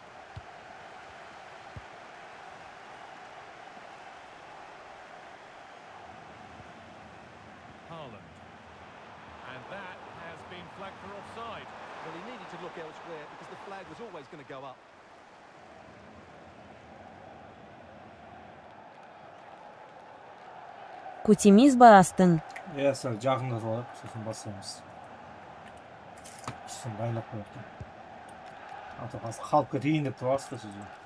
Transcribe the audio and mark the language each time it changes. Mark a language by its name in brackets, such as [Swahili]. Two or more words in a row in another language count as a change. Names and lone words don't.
[English] Haaland. And that has been flagged for offside. Well, he needed to look elsewhere because the flag was always going to go up. [Kazakh] Күтемиз Астын. Иә, сәл жақындатып алайық, сосын бастаймыз. Сосын дайындап қояйық. Ата қазір қалып кетейін деп тұрасыз да сіз.